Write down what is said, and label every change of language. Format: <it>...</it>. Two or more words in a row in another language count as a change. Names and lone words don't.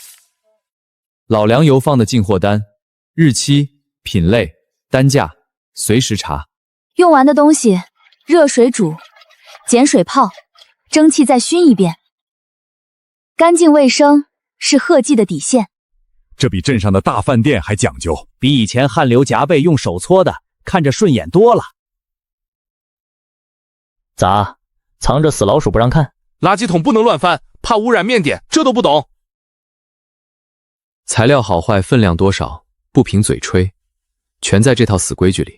<zh>老糧油放的進貨單，日期、品類、單價隨時查。用完的東西熱水煮，鹼水泡，蒸汽再熏一遍。干淨衛生是賀記的底線。這比鎮上的大飯店還講究，比以前汗流浹背用手搓的看着順眼多了。咋？藏着死老鼠不讓看？垃圾桶不能亂翻，怕污染面點，這都不懂。材料好壞、分量多少，不憑嘴吹，全在這套死規矩裡。</zh>